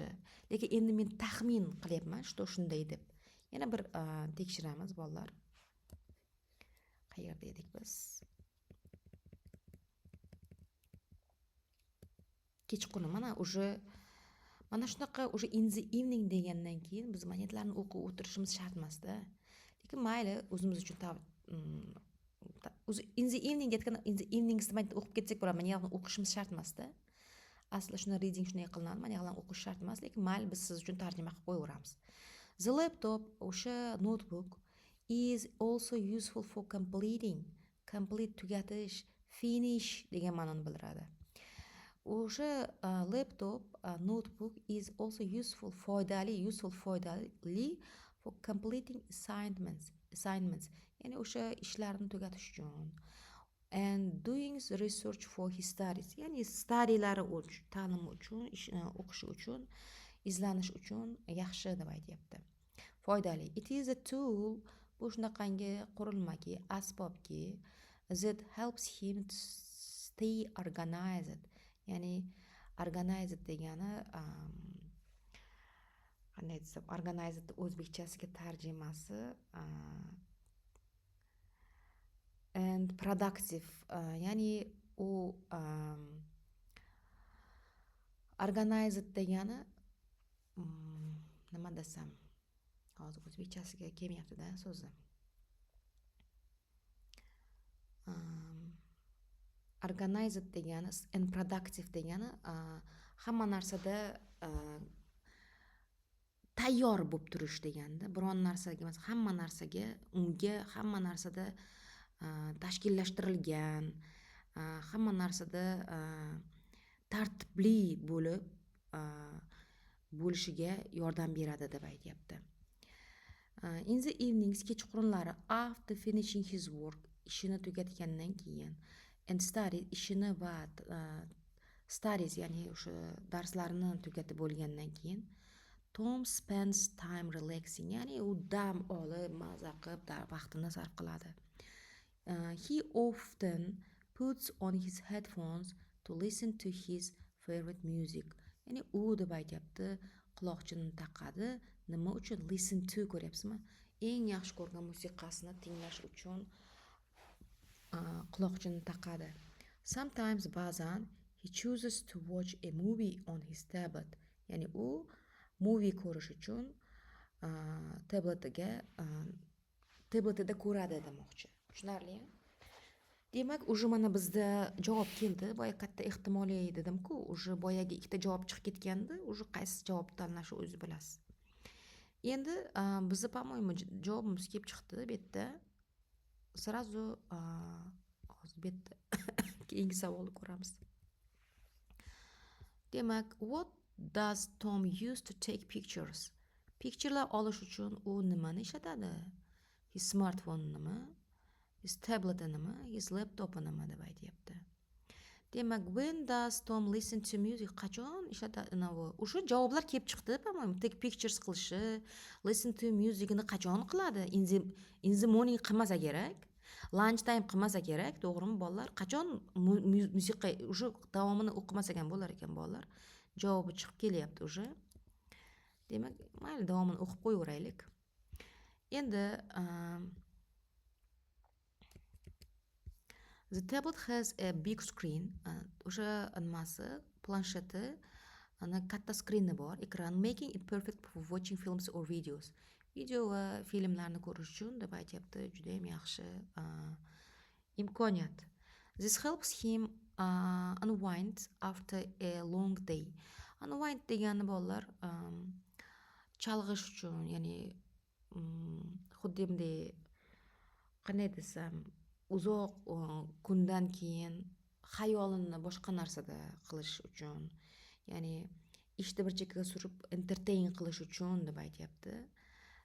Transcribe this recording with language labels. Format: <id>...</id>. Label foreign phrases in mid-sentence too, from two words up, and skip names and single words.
<uz>Lekin endi men taxmin qilyapman, shunday deb. Yana bir tekshiramiz, bolalar. Qayerda edik biz? Kechqurun mana shunaqa уже</uz> <en>in the evening</en> <uz>degandan keyin biz monetlarni o'qib o'tirishimiz shart emas-da. Lekin mayli, o'zimiz uchun o'zi</uz> <en>in the evening</en> <uz>aytgan</uz> <en>in the evening</en> <uz>o'qib ketsak bo'ladi. Mana yoqni o'qishimiz shart emas-da. Asli shuni reading shunday qilinadi, mana yoqdan o'qish shart emas, lekin mayli biz siz uchun tarjima qilib qo'yaveramiz.</uz> <en>The laptop, o'sha notebook is also useful for complete</en> <uz>tugatish, finish degan ma'noni bildiradi.</uz> <en>O'sha laptop, notebook is also foydali for completing assignments.</en> <uz>Ya'ni o'sha ishlarni tugatish uchun.</uz> <en>And doing research for his studies.</en> <uz>Ya'ni studylari uchun, ta'lim uchun, o'qishi uchun, izlanish uchun yaxshi deb aytyapti. Foydali.</uz> <en>It is a tool,</en> <uz>bu shunaqangi qurilmaki, asbobki,</uz> <en>that helps him to stay organized.</en> <uz>Ya'ni organized degani qanday desam, organized o'zbekchasiga tarjimasi</uz> <en>and productive,</en> <uz>ya'ni u organized degani nima desam, hozir o'zbekchasiga kelmayapti-da so'zi. Organized degani</uz> <en>and productive</en> <uz>degani hamma narsada tayyor bo'lib turish deganda, biron narsaga emas, hamma narsada tashkillashtirilgan, hamma narsada tartibli bo'lishiga yordam beradi deb aytyapti.</uz> <en>In the evenings, kechqurunlari, after finishing his work,</en> <uz>ishini tugatgandan keyin,</uz> <en>and studies,</en> <uz>ishini va studies, ya'ni o'sha darslarini tugatib bo'lgandan keyin,</uz> <en>Tom spends time relaxing,</en> <uz>ya'ni u dam olib, maza qilib vaqtini sarf qiladi.</uz> <en>He often puts on his headphones to listen to his favorite music.</en> <uz>Ya'ni u deb aytyapti, quloqchinini taqadi. Nima uchun?</uz> <en>Listen to,</en> <uz>ko'ryapsizmi? Eng yaxshi ko'rgan musiqasini tinglash uchun quloqchinini taqadi.</uz> <en>Sometimes, ba'zan, he chooses to watch a movie on his tablet.</en> <uz>Ya'ni u movie ko'rish uchun tabletida ko'radi demoqchi. Tushunarli? Demak, уже mana bizda javob keldi. Boya katta ehtimoliy dedim-ku, уже boyaga ikkita javob chiqib ketgandi. Уже qaysi javob tanlash o'zingiz bilasiz. Endi bizni, по-моему, javobimiz kelib chiqdi bu yerda. Сразу hozir bu yerda keyingi savolni ko'ramiz. Demak,</uz> <en>what does Tom use to take pictures?</en> <uz>Picturelar olish uchun u nimani ishlatadi?</uz> <en>His smartphone nima? His tablet nima? His laptop</en> <uz>nima deb aytyapti. Demak,</uz> <en>when does Tom listen to music?</en> <uz>Qachon ishlatadi? O'sha javoblar kelib chiqdi, по-моему.</uz> <en>Take pictures qilishi, listen to musicni</en> <uz>qachon qiladi?</uz> <en>In the morning</en> <uz>qilmasa kerak.</uz> <en>Lunch time</en> <uz>qilmasa kerak, to'g'rimi bolalar? Qachon musiqa o'sha davomini o'qimasa ham bo'lar ekan bolalar. Javobi chiqib kelyapti o'sha. Demak, mayli davomini o'qib qo'yaveraylik. Endi</uz> <en>the tablet has a big screen.</en> <uz>O'sha nimasi, plansheti, ana katta skrini bor, ekran,</uz> <en>making it perfect for watching films or videos.</en> <uz>Video va filmlarni ko'rish uchun deb aytyapti, juda ham yaxshi imkoniyat.</uz> <en>This helps him unwind after a long day.</en> <uz>Unwind degani bolalar chalg'ish uchun, ya'ni xuddi bunday qanday desam, uzoq kundan keyin xayolini boshqa narsada qilish uchun, ya'ni ishni bir chekkaga surib entertain qilish uchun deb aytyapti.</uz>